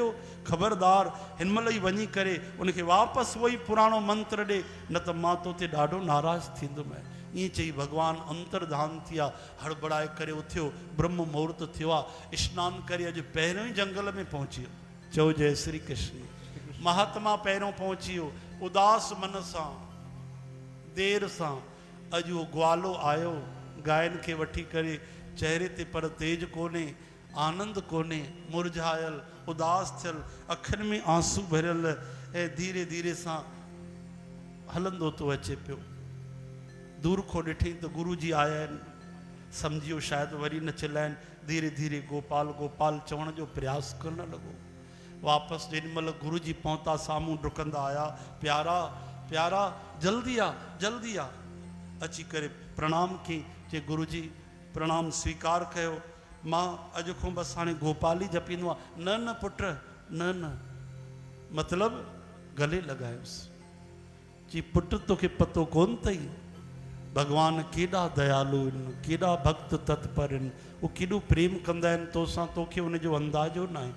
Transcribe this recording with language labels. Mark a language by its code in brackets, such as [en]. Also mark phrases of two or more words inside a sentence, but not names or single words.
[sd] ख़बरदार हिन महिल ई वञी करे उनखे वापसि उहो ई पुराणो मंत्र ॾे, न त मां तोते ॾाढो नाराज़ थींदुमि। ईअं चई भगवान अंतर्धान थी आहे। हड़बड़ाए करे उथियो, ब्रह्म मुहूर्त थियो आहे, सनानु करे अॼु पहिरियों ई जंगल में पहुची वियो। चओ जय श्री कृष्ण। महात्मा पहिरियों पहुची वियो, उदास मन सां, देर सां। अॼु उहो ग्वालो आयो गायनि खे वठी करे, चेहरे ते पर तेज कोन्हे, आनंद कोन्हे, मुरझायल, उदास थियल, अखियुनि में आंसू भरियल ऐं धीरे धीरे सां हलंदो थो अचे पियो। दूर खां ॾिठई त गुरु जी आया आहिनि, सम्झियो शायदि वरी न चिल्लाइनि। धीरे धीरे गोपाल गोपाल चवण जो प्रयास करणु लॻो। वापसि जेॾी महिल गुरु जी पहुता साम्हूं डुकंदा आया, प्यारा प्यारा जल्दी आ जल्दी आ। अची करे प्रणाम कई, चई गुरु जी प्रणाम स्वीकार कयो। मां अॼु खां बसि हाणे गोपाल ई जपींदो आहे। न न पुट न न, मतिलबु गले लॻायोसि। चई पुट तोखे पतो कोन अथई भगवान केॾा दयालु आहिनि, केॾा भक्त तत्पर आहिनि, उहो केॾो प्रेम कंदा आहिनि तोसां, तोखे उनजो अंदाज़ो न आहे।